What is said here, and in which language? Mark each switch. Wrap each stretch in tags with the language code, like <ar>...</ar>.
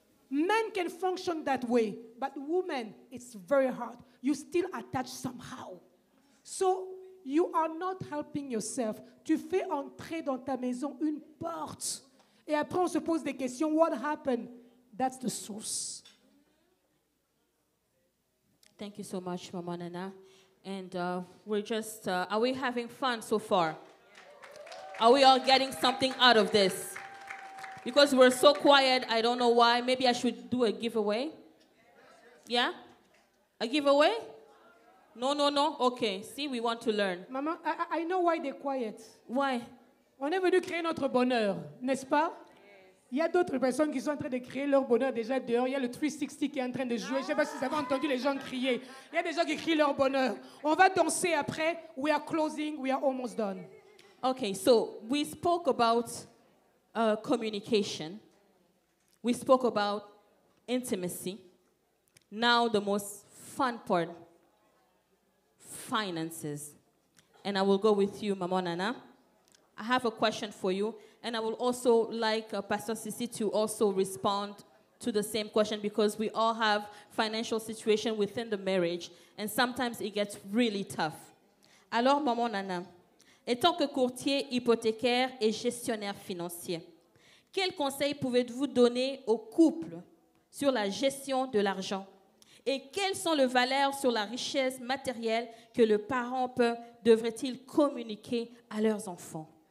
<en>Men can function that way, but women, it's very hard. You still attach somehow. So, you are not helping yourself.</en> <fr>Tu fais entrer dans ta maison une porte. Et après, on se pose des questions.</fr> <en>What happened? That's the source. Thank you so much, Mama Nana. And we're just, are we having fun so far? Are we all getting something out of this? Because we're so quiet, I don't know why. Maybe I should do a giveaway. Yeah? A giveaway? No. Okay. See, we want to learn. Maman, I know why they're quiet. Why?</en> <fr>On est venu créer notre bonheur, n'est-ce pas? Il y a d'autres personnes qui sont en train de créer leur bonheur déjà dehors. Il y a le 360 qui est en train de jouer. Je ne sais pas si vous avez entendu les gens crier. Il y a des gens qui crient leur bonheur. On va danser après.</fr> <en>We are closing. We are almost done. Okay, so we spoke about communication. We spoke about intimacy. Now the most fun part, finances. And I will go with you, Mama Nana. I have a question for you, and I will also like Pastor Sisi to also respond to the same question, because we all have financial situation within the marriage, and sometimes it gets really tough.</en> <fr>Alors, Maman Nana, étant que courtier hypothécaire et gestionnaire financier, quels conseils pouvez-vous donner aux couples sur la gestion de l'argent? Et quelles sont les valeurs sur la richesse matérielle que le parent devrait-il communiquer à leurs enfants?</fr>